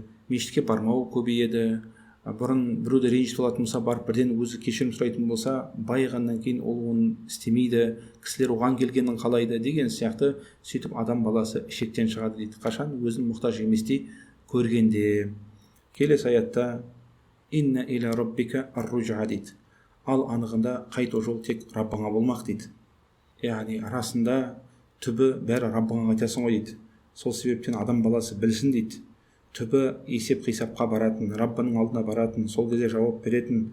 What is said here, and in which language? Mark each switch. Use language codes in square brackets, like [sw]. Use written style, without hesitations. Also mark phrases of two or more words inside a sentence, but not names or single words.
[kk] Мешітке бармау көбейеді. Бұрын біреуді ренжітіп алатын болса, барып бірден өзі кешірім сұрайтын болса, байығаннан кейін ол оны істемейді, кісілер оған келгенін қалайды деген сияқты. Сөйтіп адам баласы шектен шығады дейді. Қашан? Өзін мұқтаж еместей көргенде. Келесі аятта: [ar] إن إلى ربك الرجعى дейді. [kk] Ал анығында қайту жол тек Раббыңа болмақ дейді. Яғни арасында түбі бәрі Раббыңа қайтасың ғой дейді. Сол себептен адам баласы білсін дейді. Түбі есеп қисапқа баратын, Раббының алдына баратын, сол кезде жауап беретін.